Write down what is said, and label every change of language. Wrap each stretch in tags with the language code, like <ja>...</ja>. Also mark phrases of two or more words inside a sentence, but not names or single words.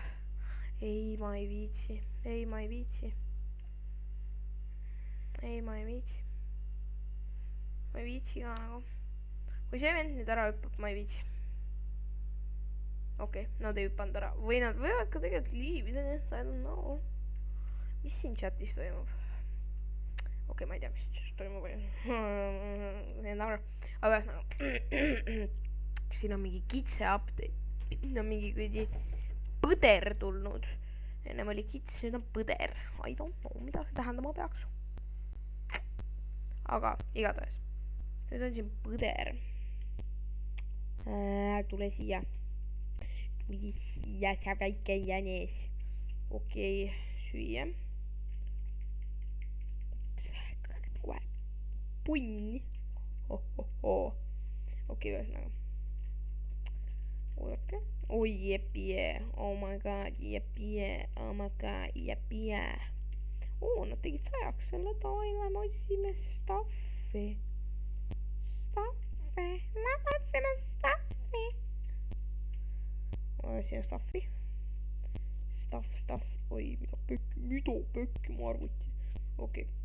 <et>Ei, ma ei viitsi. Ei, ma ei viitsi. Ma ei viitsi ka nagu. Kui see vend nüüd ära hüppab, ma ei viitsi. Okei, nad ei hüppanud ära. Või nad võivad ka tegelikult liivida.</et> <en>I don't know.</en> <et>Mis siin chatis toimub? Okei, ma ei tea, mis siin chatis toimub. Aga siin on mingi kitse update. Siin on mingi kõidi põder tulnud. Ennem oli kits, nüüd on põder.</et> <en>I don't know,</en> <et>mida see tähendama peaks. Aga igatahes. Nüüd on siin põder. Tule siia. Tule siia, sa väike jänes. Okei, süüa. Kohe. Punni. Okei, ühesõnaga. Oodake. Oi, jepie.</et> <en>Oh my god, jepie. Oh my god, jepie.</en> <et>Nad tegid 100 selle toile. Me otsime staffi. Me otsime staffi. Siin on staffi. Staff. Oi, mida pökki mu arvuti. Okei.</et>